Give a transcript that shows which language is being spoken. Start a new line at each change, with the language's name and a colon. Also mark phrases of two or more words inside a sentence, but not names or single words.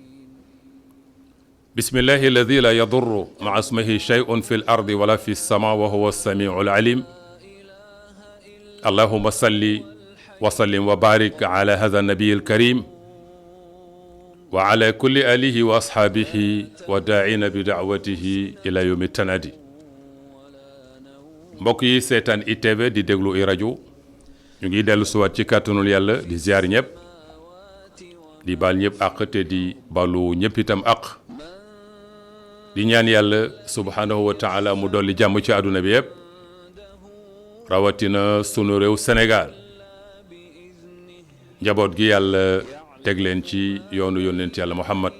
Arabic: بسم الله الذي لا يضر مع اسمه شيء في الأرض ولا في السماء وهو السميع العليم. اللهم صل وسلم وبارك على هذا النبي الكريم وعلى كل آله وأصحابه وداعين بدعوته إلى يوم التنادي.
Wolof: mbokk yi seetaan ITV di déglu i rajo ñu ngi dellu siwaat ci kàttanul yàlla di ziar ñëpp di baal ñëpp àq te di balu ñëpp itam àq di ñaan yàlla
Arabic: سبحانه وتعالى
Wolof: mu dolli jàmm ci àdduna bi yëpp rawatina sunu réew Sénégal njaboot gi yàlla teg leen ci yoonu yónnent yàlla Muhammad